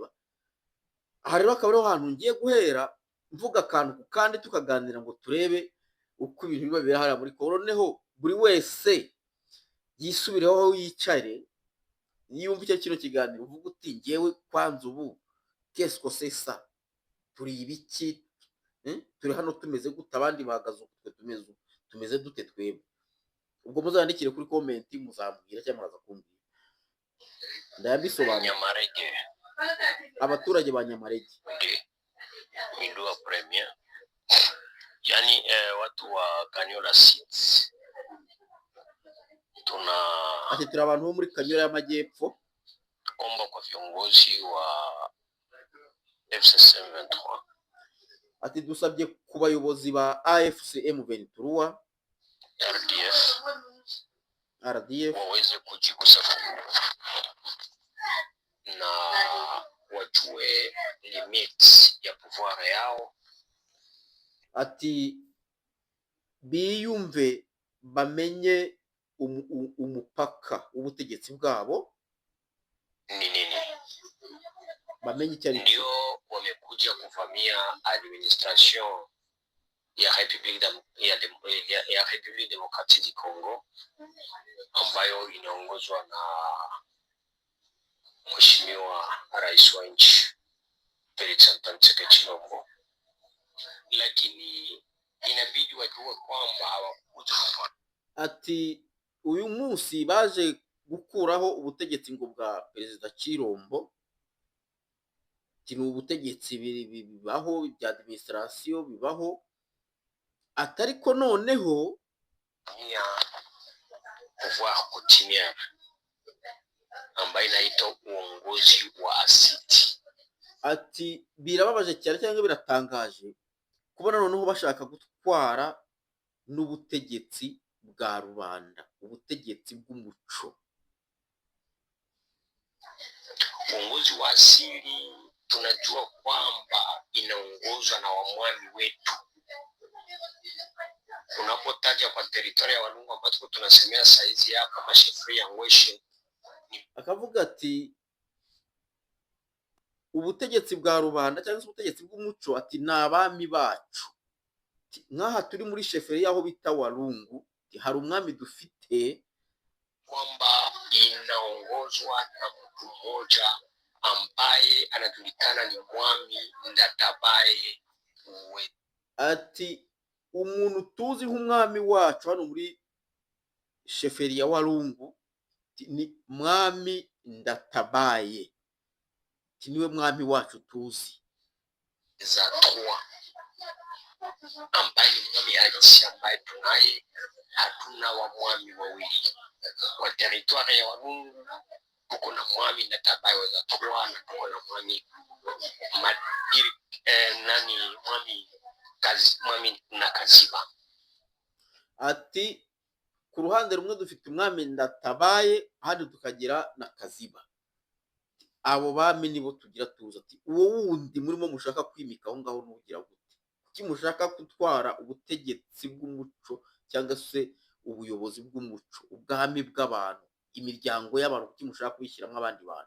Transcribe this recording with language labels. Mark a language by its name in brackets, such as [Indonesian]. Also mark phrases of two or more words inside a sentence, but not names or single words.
[Kinyarwanda] Aha rero akaba ariho hantu ngiye guhera mvuga akantu ku kandi tukaganira ngo turebe uko ibintu biba bibera hariya muri Congo, noneho buri wese yisubireho aho yicare, yumva icyo kino kiganiro uvuga uti ngewe kwanza ubu [French] qu'est-ce que c'est ça, [Kinyarwanda] turi ibiki, turi hano tumeze gute, abandi bahagaze uku, twe tumeze dute twebwe. Ubwo muzandikire kuri comment muzambwira cyangwa muraza kumbwira ndayabisobanura. Nyamarege, abaturage ba Nyamarege [Swahili] Indua Premier, yani watu wa Kanyola Seeds, [Kinyarwanda] ati turi abantu bo muri Kanyola y'Amajyepfo, [Swahili] omba kwa viongozi wa FCC M23, [Kinyarwanda] ati dusabye ku bayobozi ba AFC M23 RDF [Swahili] waweze kujigusa na wajue limits ya pouvoir yao, [Kinyarwanda] ati biyumve bamenye umupaka w'ubutegetsi bwabo [Swahili] ni nini, [Kinyarwanda] bamenye icyo ari cyo. [Swahili] Ndio wamekuja kuvamia administration ya Republique Democratique du Congo ambayo inaongozwa na Mheshimiwa Rais wa nchi Felix Antoine Tshisekedi, lakini inabidi wajue kwamba hawakuja. [Kinyarwanda] Ati uyu munsi baje gukuraho ubutegetsi ngo bwa Perezida Chirombo, ni ubutegetsi bibaho bya administration bibaho, atari ko noneho [Swahili] ya [French] pouvoir coutumière [Swahili] ambayo inaitwa uongozi wa asiti. [Kinyarwanda] Ati birababaje cyane cyangwa biratangaje kubona noneho bashaka gutwara n'ubutegetsi bwa rubanda, ubutegetsi bw'umuco. [Swahili] Uongozi wa asili tunajua kwamba inaongozwa na wamwami wetu. Unapotaja kwa teritoria ya Walungu ambapo tunasemea saizi hapa mashefri ya Ngweshe, [Kinyarwanda] akavuga ati ubutegetsi bwa rubanda cyangwa se ubutegetsi bw'umuco, ati ni abami bacu. Nk'aha turi muri sheferi yaho bita Walungu, hari umwami dufite [Swahili] kwamba inaongozwa na mtu mmoja ambaye anajulikana ni Mwami Ndatabaye. [Kinyarwanda] Ati umuntu tuzi nk'umwami wacu hano muri sheferi ya Walungu ni Mwami Ndatabaye, niwe mwami wacu tuzi. [Swahili] Za Trois ambaye ni mwami halisi ambaye tunaye, hatuna wa mwami wawili kwa teritwari ya Walungu. Tuko na Mwami Ndatabaye wa za Trois na tuko na mwami Madiri mwami na Kaziba. [Kinyarwanda] Ati ku ruhande rumwe dufite umwami Ndatabaye, handi tukagira na Kaziba. Abo bami nibo tugira tuza. Ati uwo wundi murimo mushaka kwimika aho ngaho n'ugira gute, kuki mushaka gutwara ubutegetsi bw'umuco cyangwa se ubuyobozi bw'umuco, ubwami bw'abantu, imiryango y'abantu, kuki mushaka kubishyiramo abandi bantu?